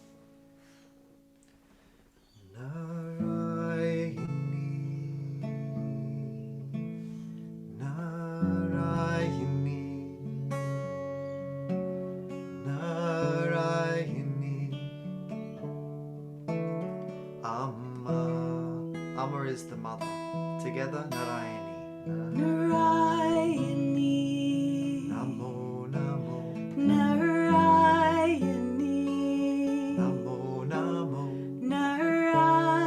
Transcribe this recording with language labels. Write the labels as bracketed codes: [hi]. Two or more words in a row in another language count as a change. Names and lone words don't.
[sa] Narayani, Narayani, Narayani. [en] Amma is the mother. Together, [sa] Narayani. Narayani. Namo, Namo. Narayani. Namo, Namo. Narayani.